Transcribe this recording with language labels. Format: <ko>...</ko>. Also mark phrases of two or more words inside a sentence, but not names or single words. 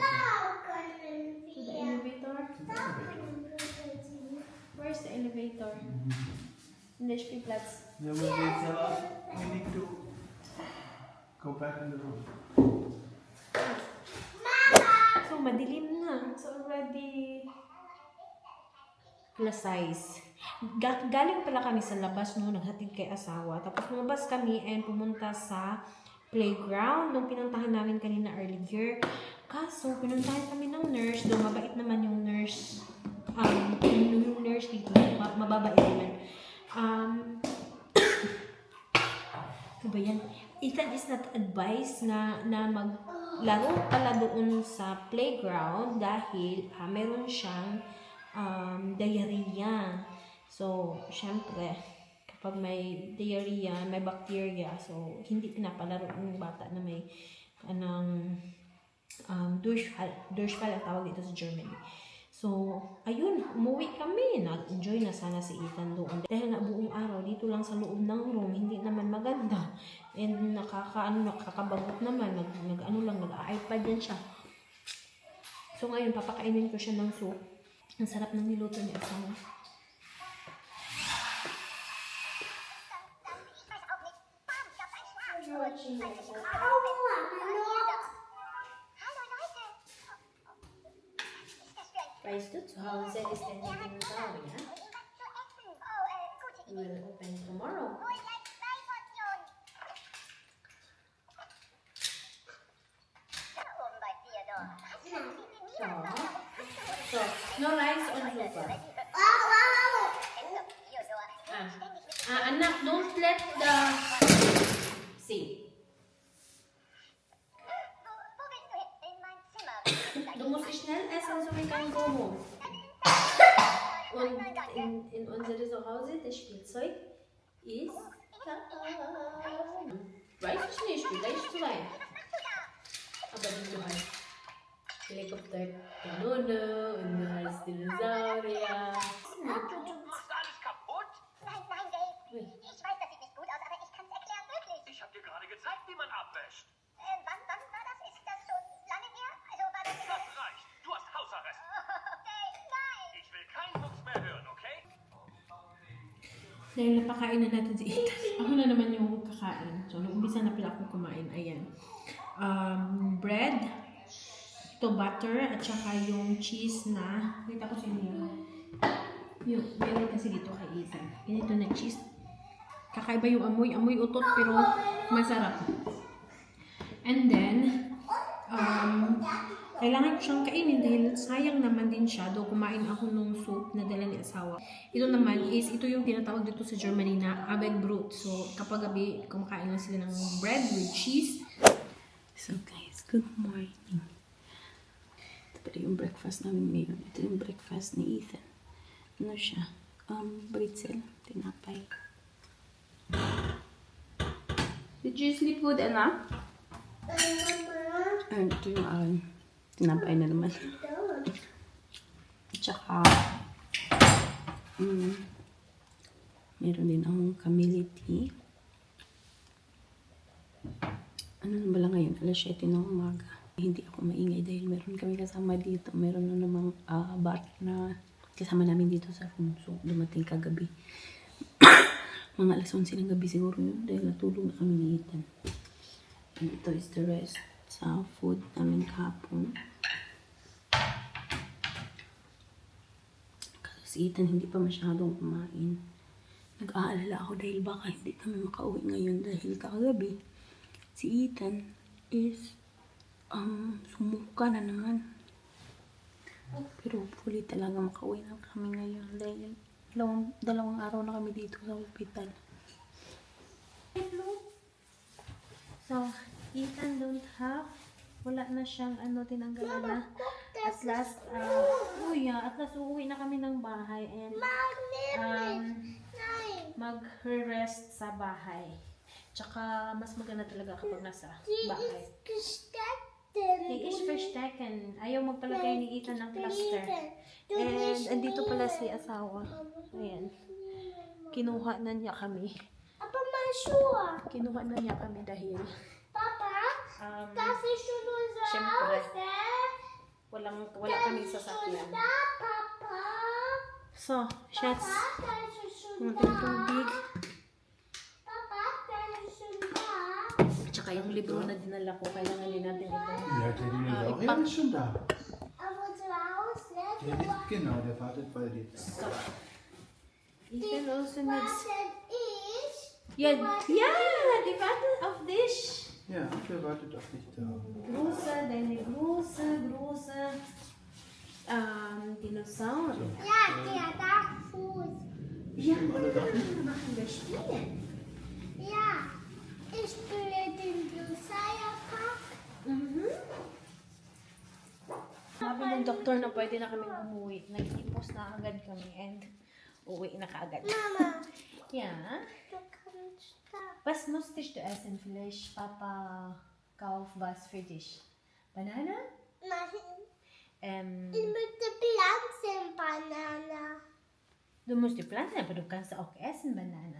<en>To the elevator? To the elevator. Where's the elevator? In the Spielplatz. Then when they tell us, we need to go back in the room.</en> <tl>So, madilim na.</tl> <en>It's already alas 6.</en> <tl>Galing pala kami sa labas, no? Naghatid kay asawa. Tapos lumabas kami and pumunta sa playground nung pinuntahan namin kanina earlier. Kaso, pinuntahan kami ng nurse. Doon, mabait naman yung nurse. Yung nurse dito, mababait naman. Ano ba yan?</tl> <en>Ethan is not advised</en> <tl>na maglaro pala doon sa playground dahil meron siyang diarrhea. So, syempre, kapag may diarrhea, may bacteria, so hindi pinapalaro ng bata na may Durchfall ang tawag dito sa Germany. So, ayun, umuwi kami. Nag-enjoy na sana si Ethan doon. Dahil na buong araw, dito lang sa loob ng room, hindi naman maganda. And nakakabagot naman. Nag-iPad yan siya. So, ngayon, papakainin ko siya ng soup. Ang sarap ng niluto ni asawa.</tl> <de>Weißt du, zu Hause ist der Dinosaurier.</de> <en>We will open tomorrow. So, no rice on super. Anak, don't let the... See.</en> <de>Du musst schnell essen, so wie kein Gomo. Und in unserem Zuhause, das Spielzeug ist... Weiß ich nicht, vielleicht zwei. Aber nicht so halt. Helikopter, Kanone und als Dinosaurier. Machst alles kaputt? Nein, Dave. Ich weiß, das sieht nicht gut aus, aber ich kann es erklären, wirklich. Ich hab dir gerade gezeigt, wie man abwäscht. Wann war das? Ist das schon lange her? Also war das... Das reicht. Du hast Hausarrest. Dave, nein! Ich will keinen Mucks mehr hören, okay?</de> <tl>Dahil napakain na natin si Ethan. Ako na naman yung kakain. So, nung umpisa na pala akong kumain. Ayan. Bread, ito butter, at saka yung cheese na, kita ko sa inyo. Yung, meron kasi dito kay Ethan. Ganito na cheese. Kakaiba yung amoy. Amoy utot pero masarap. And then, kailangan ko siyang kainin dahil sayang naman din siya. Though kumain ako nung soup na dala ni asawa. Ito naman is, ito yung tinatawag dito sa Germany na Abendbrot. So, kapag gabi, kumakain na sila ng</tl> <en>bread with cheese. So guys, good morning.</en> <tl>Ito pala yung breakfast namin ngayon. Ito yung breakfast ni Ethan. Ano siya? Britzel, tinapay.</tl> <en>Did you sleep good, Anna?</en> <tl>Ito yung tinapay na naman. Tsaka, meron din akong kamili tea. Ano na ba lang ngayon? Alas 7 ng umaga. Hindi ako maingay dahil meron kami kasama dito. Meron na namang bar na kasama namin dito sa room. So, dumating kagabi. Mga alas 11 ng gabi siguro yun dahil natulog na kami ni Ethan. And ito</tl> <en>is the rest</en> <tl>sa food namin kahapon. Kasi si Ethan hindi pa masyadong kumain. Nag-aalala ako dahil baka hindi kami makauwi ngayon dahil kagabi si Ethan is sumuka na naman. Pero hopefully talaga makauwi na kami ngayon dahil dalawang araw na kami dito sa hospital.</tl> <en>So, Ethan don't have,</en> <tl>wala na siyang tinanggalan na.</tl> <en>At last, at last</en> <tl>uuwi na kami ng bahay and mag-rest sa bahay. Tsaka, mas maganda talaga kapag nasa bahay.</tl> <en>He is verstecken.</en> <tl>Ayaw magpalagay ni Ethan ng plaster. And, andito pala si asawa. Ayan. Kinuha na niya kami.</tl> <de>Aber mal Schuhe.</de> <tl>Kinuha na niya kami dahil</tl> <de>Papa, darf ich schon unser</de> <tl>Siyempre.</tl> <de>Haus,</de> <tl>wala kami sasakyan.</tl> <de>Da, Papa. So, Schatz, Da ist schon</de> <tl>yung</tl> <de>da.</de> <tl>tubig.</tl> <de>Papa, da ist schon da.</de> <tl>Tsaka yung libro na dinala ko, kailangan din natin ito.</tl> <de>Ja, der Dinosaurier ist schon da. Aber unser Haus, ne? Der liegt, genau, der wartet bei dir.</de> <en>Ethan also needs...</en> <de>Wartet ich? Ja, die warten auf dich. Ja, der wartet auf dich da. Deine große Dinosaurier. Ja, der da Fuß. Ja, machen wir spielen. Ja, ich spiele den Dinosaurierpark.</de> <tl>Sabi ng doktor na pwede na kaming umuwi. Nag-ipos na agad kami and uwi na kaagad.</tl> <de>Mama, Ja. du kannst da. Was musstest du essen? Vielleicht Papa kauf was für dich. Banane? Nein, ich möchte Pflanzenbanane. Du musst die Pflanze, aber du kannst auch essen Banane.</de>